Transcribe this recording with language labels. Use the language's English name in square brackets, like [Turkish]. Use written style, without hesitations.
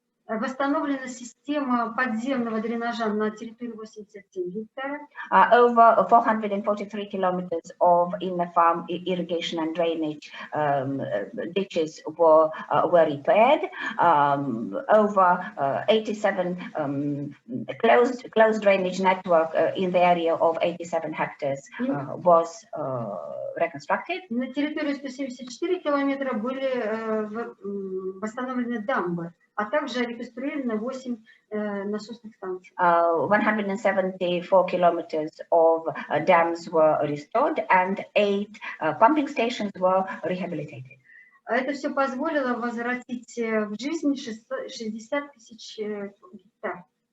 [Russian] Восстановлена система подземного дренажа на территории 87 гектаров. [English] Over 443 kilometers of inner farm irrigation and drainage ditches were repaired. Over 87 closed drainage network in the area of 87 hectares was reconstructed. [Russian] На территории 174 километра были восстановлены дамбы, а также реконструированы 8 насосных станций. [English] 174 kilometers of dams were restored and 8 pumping stations were rehabilitated. [Russian] Это все позволило возвратить в жизнь 60 тысяч гектар.